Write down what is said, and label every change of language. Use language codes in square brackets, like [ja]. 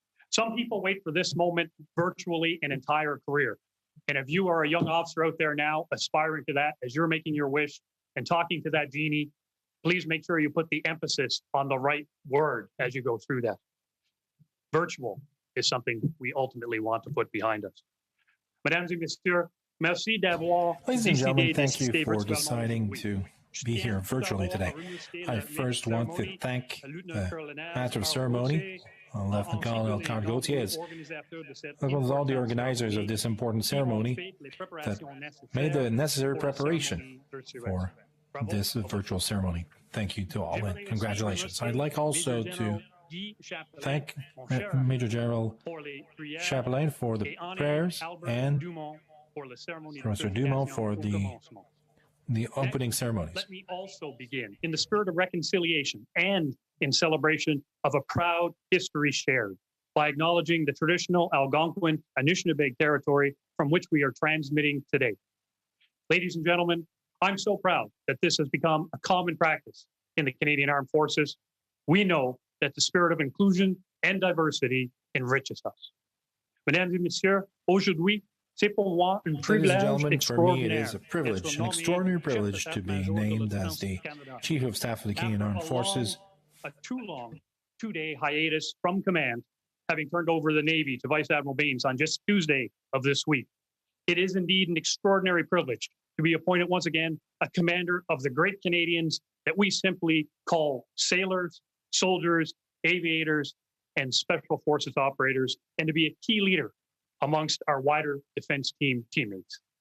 [en] Some people wait for this moment virtually an entire career. And if you are a young officer out there now aspiring to that, as you're making your wish and talking to that genie, please make sure you put the emphasis on the right word as you go through that. Virtual is something we ultimately want to put behind us. [fr] Mesdames et messieurs, merci d'avoir [en] Ladies and gentlemen, thank you for deciding to be here virtually today. I first want to thank the Master of Ceremony, Lieutenant Colonel Count Gauthier, as well as all the organizers of this important ceremony that made the necessary preparation for this virtual ceremony. Thank you to all, and congratulations. I'd like also to thank Major General Chapelain for the prayers and Professor Dumont for the opening ceremonies. Let me also begin in the spirit of reconciliation and in celebration of a proud history shared by acknowledging the traditional Algonquin Anishinaabe territory from which we are transmitting today. Ladies and gentlemen, I'm so proud that this has become a common practice in the Canadian Armed Forces. We know that the spirit of inclusion and diversity enriches us. [fr] Mesdames et messieurs, aujourd'hui, c'est pour moi un privilège extraordinaire. [en] For me, it is a privilege, an extraordinary privilege to be named as the Chief of Staff of the Canadian Armed Forces. A too long two-day hiatus from command, having turned over the Navy to Vice Admiral Baines on just Tuesday of this week. It is indeed an extraordinary privilege to be appointed once again a commander of the great Canadians that we simply call sailors, soldiers, aviators, and special forces operators, and to be a key leader amongst our wider defense team teammates.